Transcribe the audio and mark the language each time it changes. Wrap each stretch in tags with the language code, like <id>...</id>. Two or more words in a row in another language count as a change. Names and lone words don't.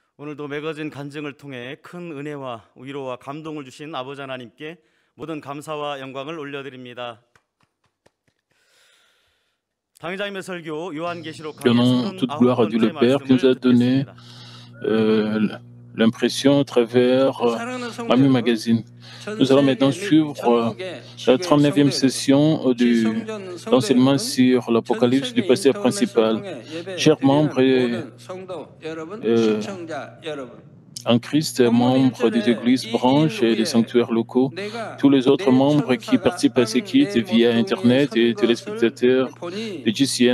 <ko>오늘도 맺어진 간증을 통해 큰 은혜와 위로와 감동을 주신 아버지 하나님께 모든 감사와 영광을 올려드립니다. 당회장님의 설교 요한계시록</ko> <fr>Donnons toute gloire à Dieu le Père qui nous a donné l'impression à travers Ami Magazine. Nous allons maintenant suivre la 39e session d'enseignement sur l'Apocalypse du pasteur principal. Chers membres en Christ, membres des églises, branches et des sanctuaires locaux, tous les autres membres qui participent à ces kits via Internet et téléspectateurs de GCN.</fr>